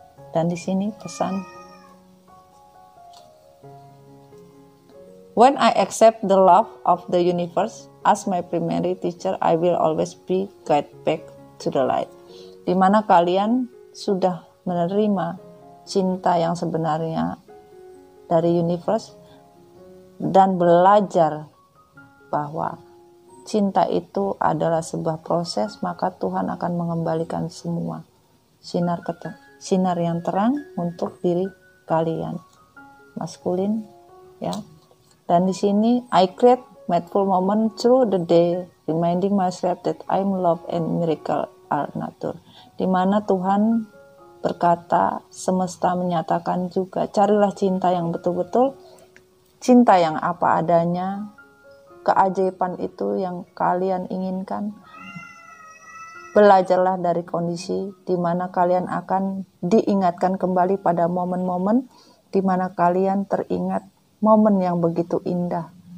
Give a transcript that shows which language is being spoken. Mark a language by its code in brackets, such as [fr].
[id] Dan di sini pesan, [en] when I accept the love of the universe as my primary teacher, I will always be guided back to the light. [id] Di mana kalian sudah menerima cinta yang sebenarnya dari universe dan belajar bahwa cinta itu adalah sebuah proses, maka Tuhan akan mengembalikan semua sinar yang terang untuk diri kalian, maskulin, ya. Dan di sini [en] I create mindful moment through the day, reminding myself that I'm love and miracle are nature. [id] Di mana Tuhan berkata, semesta menyatakan juga, carilah cinta yang betul-betul, cinta yang apa adanya, keajaiban itu yang kalian inginkan. Belajarlah dari kondisi di mana kalian akan diingatkan kembali pada momen-momen di mana kalian teringat momen yang begitu indah.